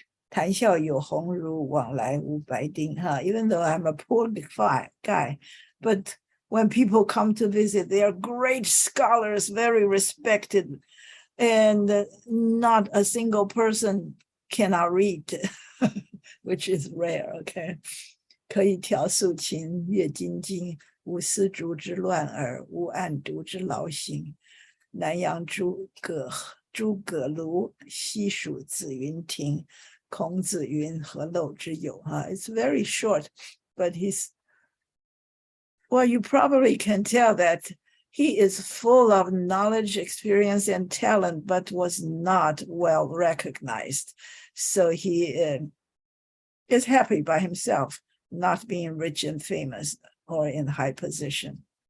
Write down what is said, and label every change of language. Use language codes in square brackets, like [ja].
[zh] 谈笑有鸿儒，往来无白丁. [en] Even though I'm a poor guy, but when people come to visit, they are great scholars, very respected, and not a single person cannot read, which is rare. Okay. [zh] 可以调素琴，阅金经，无丝竹之乱耳，无案牍之劳形。南阳诸葛庐，西蜀子云亭。孔子云：“何陋之有？” [en] It's very short, but you probably can tell that he is full of knowledge, experience, and talent, but was not well recognized. So he is happy by himself, not being rich and famous or in high position.